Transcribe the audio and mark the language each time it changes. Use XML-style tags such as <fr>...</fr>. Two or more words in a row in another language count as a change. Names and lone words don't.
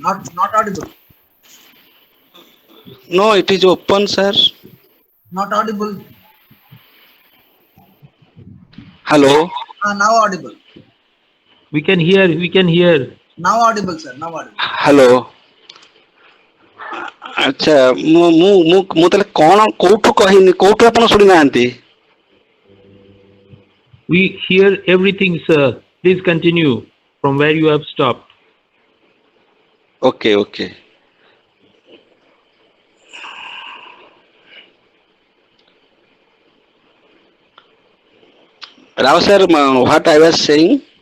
<en>Not audible. No, it is open, sir. Not audible. Hello. Now audible. We can hear. Now audible, sir. Now audible. Hello.</en> <or>ଆଚ୍ଛା ମୁଁ ତାହେଲେ କଣ କୋଉଠୁ କହିନି, କୋଉଠୁ ଆପଣ ଶୁଣି ନାହାନ୍ତି?</or> <en>We hear everything, sir. Please continue. from where you have stopped. Okay, okay. Rao sir, what I was saying?</en>